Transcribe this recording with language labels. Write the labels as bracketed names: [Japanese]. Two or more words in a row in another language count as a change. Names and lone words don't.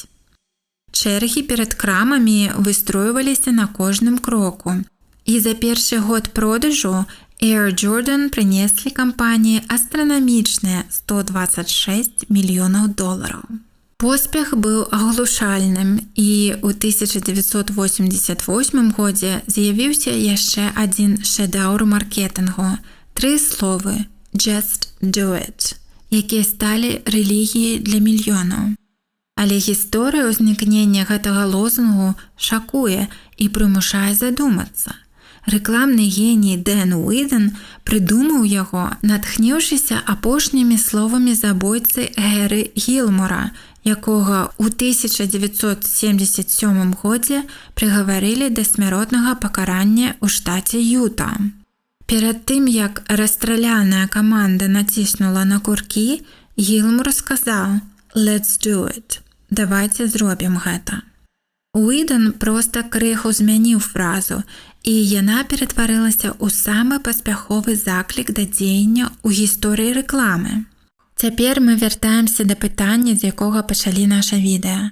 [Belarusian] Чэргі перад крамамі выстройваліся на кожным кроку, і за першы год продажу Air Jordan прынеслі кампаніі астранамічныя $126 мільёнаў. Поспех быў аглушальным, і ў 1988 годзе з'явіўся яшчэ адзін шэдэўр маркетынгу, 3 словы [English] «Just do it», [Belarusian] якія сталі рэлігіяй для мільёнаў. Але гісторыя ўзнікнення гэтага лозунгу шакуе і прымушае задумацца. Рэкламны геній Дэн Уиден прыдумаў яго, натхніўшыся апошнімі словамі забойцы Гэры Гілмора, якога ў 1977 годзе прыгаварылі да смяротнага пакарання ў штаце Юта. Перад тым, як расстраляная каманда націснула на куркі, Гілмор сказаў [English] «Let's do it», [Belarusian] давайце зробім гэта. Уиден проста крыху змяніў фразу, і яна ператварылася ў самы паспяховы заклік да дзеяння ў гісторыі рэкламы. Цяпер мы вяртаемся да пытання, з якога пачалі наша відэа.